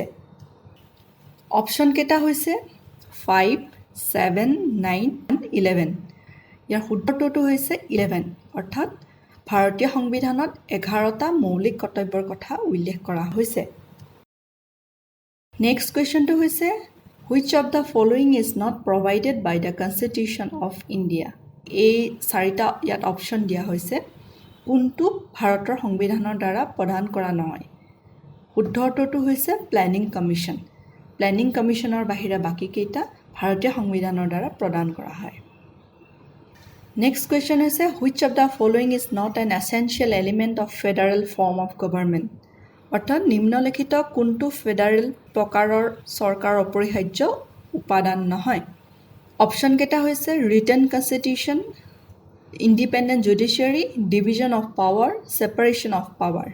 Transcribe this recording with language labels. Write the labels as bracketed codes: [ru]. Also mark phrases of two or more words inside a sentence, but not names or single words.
[as] অপশ্যন কেইটা হৈছে 5, 7, 9 and 11। ইয়াৰ শুদ্ধ উত্তৰটো হৈছে 11, অৰ্থাৎ ভাৰতীয় সংবিধানত 11টা মৌলিক কৰ্তব্যৰ কথা উল্লেখ কৰা হৈছে। নেক্সট কুৱেশ্যনটো হৈছে [en] which of the following is not provided by the constitution of India. [as] এই 4টা ইয়াত অপশ্যন দিয়া হৈছে, কোনটো ভাৰতৰ সংবিধানৰ দ্বাৰা প্ৰদান কৰা নহয়? শুদ্ধ উত্তৰটো হৈছে প্লেনিং কমিশ্যন। প্লেনিং কমিশ্যনৰ বাহিৰে বাকীকেইটা ভাৰতীয় সংবিধানৰ দ্বাৰা প্ৰদান কৰা হয়। নেক্সট কুৱেশ্যন হৈছে [en] which of the following is not an essential element of federal form of government, [as] অৰ্থাৎ নিম্নলিখিত কোনটো ফেডাৰেল প্ৰকাৰৰ চৰকাৰৰ অপৰিহাৰ্য উপাদান নহয়? [en] অপশ্যন কেইটা হৈছে written constitution independent judiciary division of power separation of power.